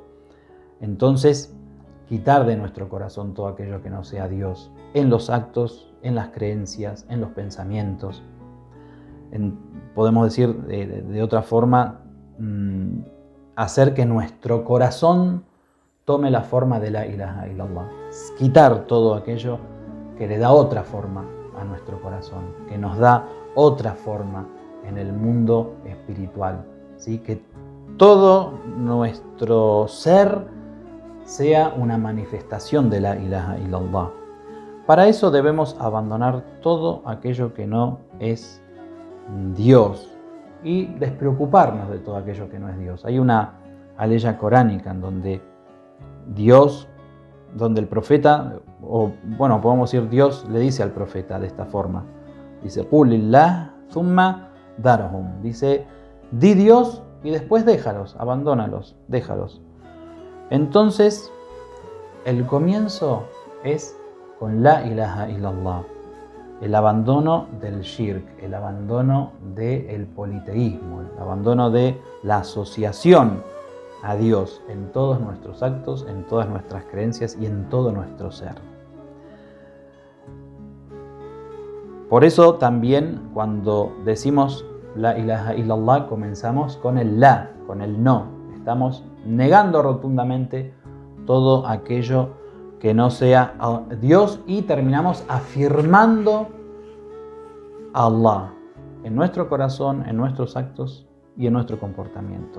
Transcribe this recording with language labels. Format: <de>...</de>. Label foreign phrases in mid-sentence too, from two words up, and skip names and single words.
<es>Entonces, quitar de nuestro corazón todo aquello que no sea Dios, en los actos, en las creencias, en los pensamientos. Podemos decir de otra forma, hacer que nuestro corazón tome la forma de</es> <ar>لا إله إلا الله.</ar> <es>Quitar todo aquello que le da otra forma a nuestro corazón, que nos da otra forma en el mundo espiritual, ¿sí? Que todo nuestro ser sea una manifestación de</es> <ar>لا إله إلا الله.</ar> <es>Para eso debemos abandonar todo aquello que no es Dios y despreocuparnos de todo aquello que no es Dios. Hay una aleya coránica en donde donde el profeta, o bueno, podemos decir Dios le dice al profeta de esta forma, dice:</es> <ar>قل الله ثم ذرهم.</ar> <es>Dice: di Dios y después déjalos, abandónalos, déjalos. Entonces, el comienzo es con</es> <ar>لا إله إلا الله,</ar> <es>el abandono del shirk, el abandono del politeísmo, el abandono de la asociación a Dios en todos nuestros actos, en todas nuestras creencias y en todo nuestro ser. Por eso también cuando decimos</es> <ar>لا إله إلا الله</ar> <es>comenzamos con el la, con el no. Estamos negando rotundamente todo aquello que no sea Dios y terminamos afirmando a Allah en nuestro corazón, en nuestros actos y en nuestro comportamiento.</es>